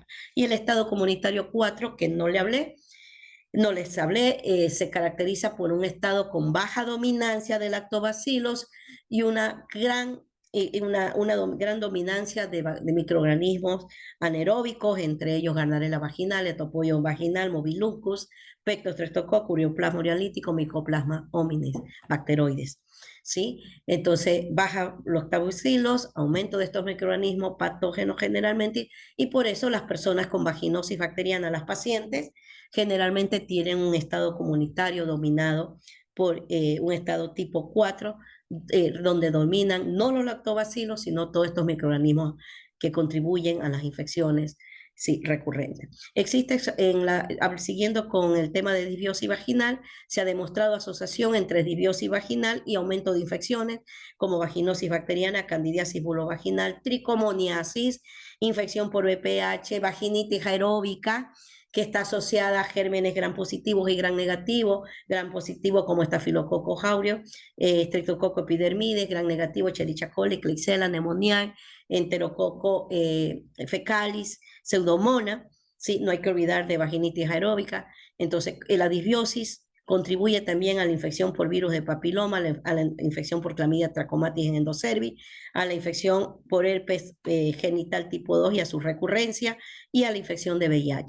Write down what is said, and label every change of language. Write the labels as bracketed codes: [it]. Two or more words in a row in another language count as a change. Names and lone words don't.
[es] Y el estado comunitario 4, que no les hablé, se caracteriza por un estado con baja dominancia de lactobacilos y una gran gran dominancia de microorganismos anaeróbicos, entre ellos Gardnerella vaginalis, Topoion vaginal, Mobilucus, Pectostreptococcus, Ureoplasma ureolítico, Mycoplasma hominis, bacteroides. ¿Sí? Entonces, baja los lactobacilos, aumento de estos microorganismos patógenos generalmente, y por eso las personas con vaginosis bacteriana, las pacientes, generalmente tienen un estado comunitario dominado por un estado tipo 4, donde dominan no los lactobacilos, sino todos estos microorganismos que contribuyen a las infecciones, sí, recurrente. Siguiendo con el tema de disbiosis vaginal, se ha demostrado asociación entre disbiosis vaginal y aumento de infecciones como vaginosis bacteriana, candidiasis bulovaginal, tricomoniasis, infección por VPH, vaginitis aeróbica, que está asociada a gérmenes gram positivos y gram negativos, gram positivo como estafilococo aureus, streptococo epidermides, gram negativo, Escherichia coli, Klebsiella pneumoniae, enterococo fecalis, pseudomonas, ¿sí? No hay que olvidar de vaginitis aeróbica. Entonces, la disbiosis contribuye también a la infección por virus de papiloma, a la infección por clamidia trachomatis en endocervix, a la infección por herpes genital tipo 2 y a su recurrencia, y a la infección de VIH.